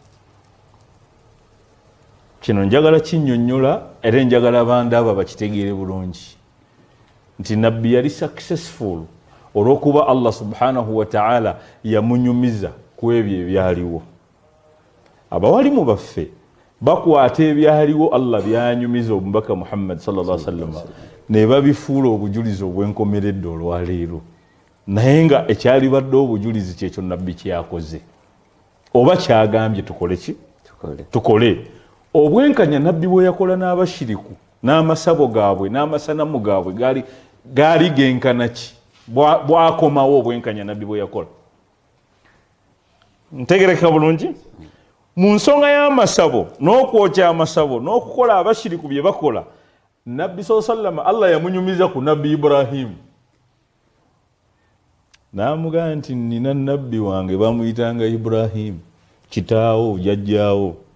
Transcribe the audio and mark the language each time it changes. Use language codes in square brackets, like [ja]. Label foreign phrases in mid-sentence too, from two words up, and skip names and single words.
[lg] Kino njagala kinnyonnyola era njagala abantu abo bakitegeere bulungi nti nabbi yali successful olw'okuba [ar] الله سبحانه وتعالى [lg] yamunyumiza ku ebyo ebyaliwo. Abawalimu baffe bakwata ebyaliwo Allah byanyumiza omubaka Muhammad [ar] صلى الله عليه وسلم [lg] ne babifuula obujulizi obwenkomeredde olwaleero, naye nga ekyalibadde obujulizi kyekyo nabbi kyakoze oba kyagambye tukole ki? Tukole. obwenkanya nabbi bwe yakola n'abashiriku n'amasabo gaabwe n'amasanamu gaabwe gaali genkana ki bwakomawo obwenkanya nabbi bwe yakola ntegereka bulungi mu nsonga y'amasabo n'okwokya amasabo n'okukola abashiriku bye bakola nabbi sallama Allah yamunyumiza ku nabbi Ibrahimu n'amugamba nti nina nabbi wange bamuyitanga Ibrahimu kitaawo jajjaawo